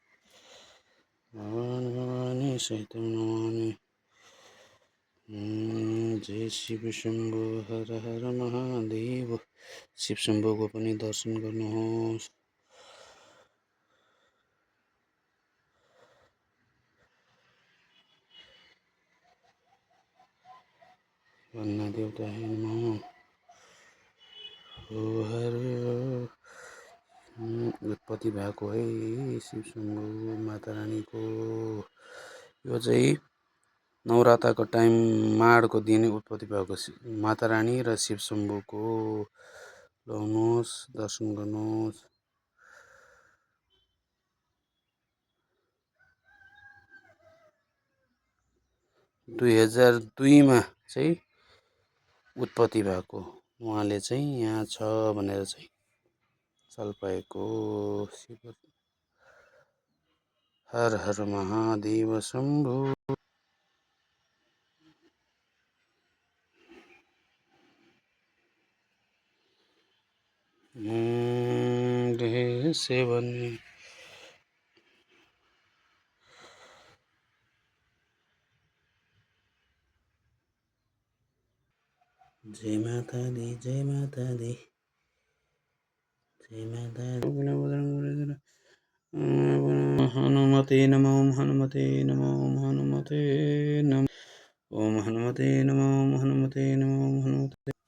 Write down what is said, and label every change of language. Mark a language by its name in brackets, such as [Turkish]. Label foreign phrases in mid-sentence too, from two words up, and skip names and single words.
[Sanskrit] भवानी भवानी सहितं नमामि। जय शिव शम्भो, हर हर महादेव। [Nepali] शिव शम्भुको पनि दर्शन गर्नुहोस्। [Sanskrit] वन्ना देवताय नमः। [Nepali] हो हर उत्पत्ति भएको है शिव शम्भु माता रानीको। यो चाहिँ नवरात्रको टाइम माडको दिन उत्पत्ति भएको माता रानी र शिव शम्भुको लाउनुहोस्, दर्शन गर्नुहोस्। 2002 मा चाहिँ उत्पत्ति भएको उहाँले चाहिँ यहाँ छ भनेर चाहिँ चाल पाएको। [Sanskrit] शिव हर हर महादेव शम्भु। [Punjabi] सेवन जय माता दी, जय माता दी, जय माता दी। [Sanskrit] हनुमते नमो, हनुमते नमो, हनुमते नमो। ओम हनुमते नमो, हनुमते नमो, हनुमते।